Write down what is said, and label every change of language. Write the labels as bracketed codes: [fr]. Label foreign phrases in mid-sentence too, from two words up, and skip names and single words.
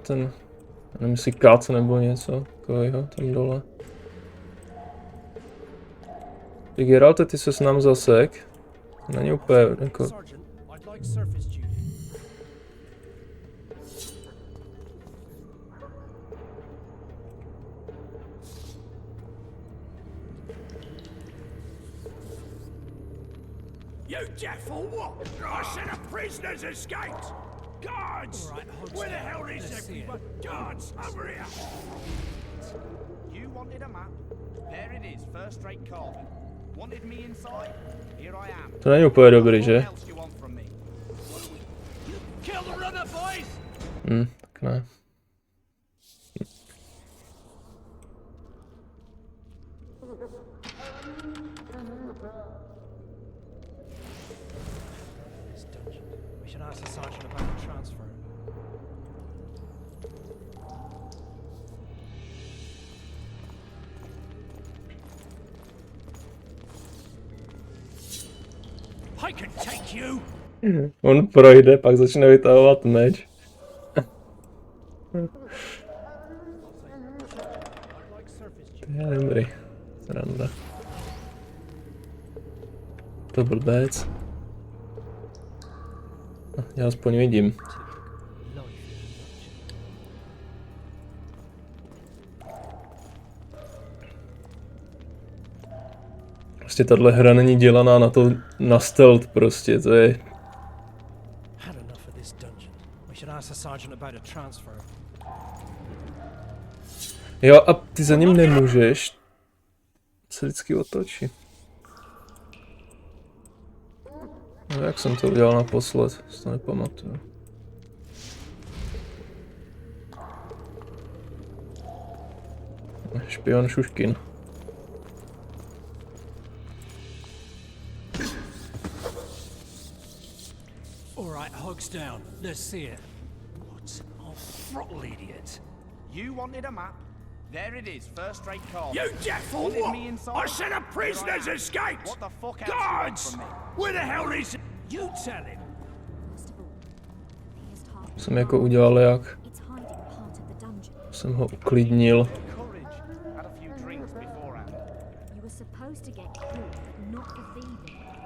[cs] Ten, nevím jestli kat nebo něco takového tam dole. Ty Geralte, ty ses nám zasek. Není úplně jako... [en] You deaf or what? I said a prisoner's escaped! Guards! All right, Where the hell is everyone? Guards, over here! You wanted a map? There it is, first-rate carving. Wanted me inside? Here I am. [cs] To není úplně dobrý, že? [en] What else you want from me? Kill the runner, boys! [cs] Tak ne. [en] This dungeon. We should ask the sergeant about the transfer. I can take you! [cs] On projde, pak začne vytahovat meč. To je dobrý. Sranda. To blbec. Já aspoň vidím. Prostě tahle hra není dělaná na to, na stealth prostě, to je... [en] Had enough of this dungeon. We should ask the sergeant about a transfer. [cs] Jo, a ty za ním nemůžeš. Se vždycky otočí. No, jak jsem to udělal naposled, si to nepamatuju. Špion Šuškin. [en] All right, hogs down. Let's see it. What a throttle idiot! You wanted a map? There it is, first-rate carving. You deaf or Wanted what? me inside? I said a prisoner's Here I am. escaped! What the fuck else you want Guards! from me? Where the hell is... You tell him! [cs] Jsem jako udělal jak? [en] It's hiding part of the dungeon. [cs] Jsem ho uklidnil. [en] Courage. Had a few drinks beforehand. You were supposed to get caught, but not for thieving.